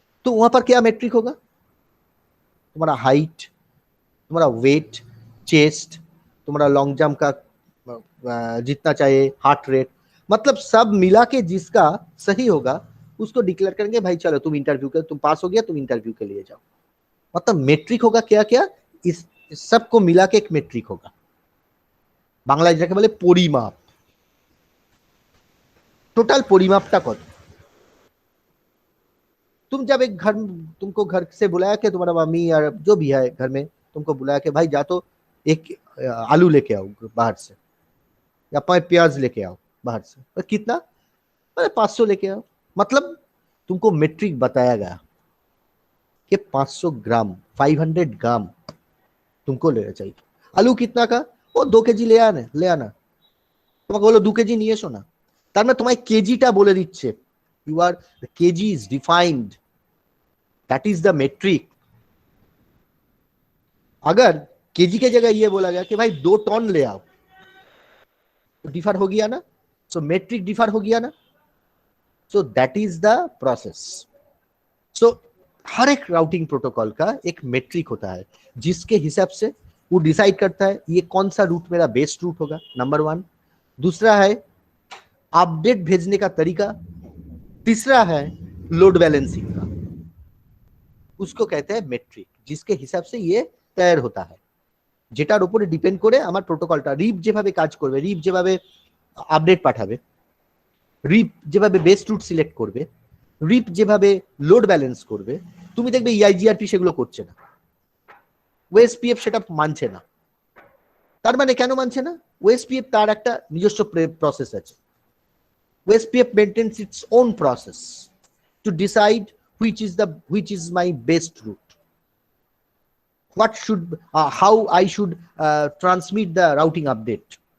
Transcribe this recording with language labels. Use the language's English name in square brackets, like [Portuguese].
[Hindi] तो वहां पर क्या मेट्रिक होगा, तुम्हारा हाइट, तुम्हारा वेट, चेस्ट, तुम्हारा लॉन्ग जंप का जितना चाहिए, हार्ट रेट, मतलब सब मिला के जिसका सही होगा उसको डिक्लेयर करेंगे भाई चलो तुम इंटरव्यू के, तुम पास हो गया, तुम इंटरव्यू के लिए जाओ। मतलब मेट्रिक होगा क्या क्या, इस सबको मिला के एक मेट्रिक होगा। [Bangla] बांग्ला যেটাকে বলে পরিমাপ, टोटल পরিমাপটা কত। [Hindi] तुम जब एक घर, तुमको घर से बुलाया कि तुम्हारा मम्मी या जो भी है घर में तुमको बुलाया कि भाई जा तो एक आलू लेके आओ बाहर से, या 5 प्याज लेके आओ बाहर से, और कितना, अरे 500 लेके आओ। मतलब तुमको मेट्रिक बताया गया कि 500 ग्राम, 500 ग्राम तुमको लेना चाहिए। आलू कितना का, वो 2 केजी ले आना। [Bangla] তোমাকে বলো 2 কেজি নিয়ে এসো না, তার মানে তোমায় কেজিটা বলে দিচ্ছে। [English] You are, the KG is defined, that is the metric. [Hindi] अगर केजी के जगह ये बोला गया कि भाई 2 टन ले आओ, तो डिफर हो गया ना, सो मेट्रिक डिफर हो गया ना, [English] So that is the process. [Hindi] सो हर एक राउटिंग प्रोटोकॉल का एक मेट्रिक होता है जिसके हिसाब से वो डिसाइड करता है ये कौन सा रूट मेरा बेस्ट रूट होगा, नंबर 1। दूसरा है अपडेट भेजने का तरीका। तीसरा है लोड बैलेंसिंग का, उसको कहते हैं मेट्रिक, जिसके हिसाब से ये तैयार होता है, [Bangla] যেটার উপরে ডিপেন্ড করে আমার প্রোটোকলটা, রিপ যেভাবে কাজ করবে, রিপ যেভাবে আপডেট পাঠাবে, রিপ যেভাবে বেস্ট রুট সিলেক্ট করবে, রিপ যেভাবে লোড ব্যালেন্স করবে, তুমি দেখবে ইআইজিআরপি সেগুলো করছে না, ওএসপিএফ সেটা মানছে না। তার মানে কেন মানছে না? ওএসপিএফ তার একটা নিজস্ব প্রসেস আছে। [English] OSPF maintains its own process to decide which is my best route, what should how I should transmit the routing update.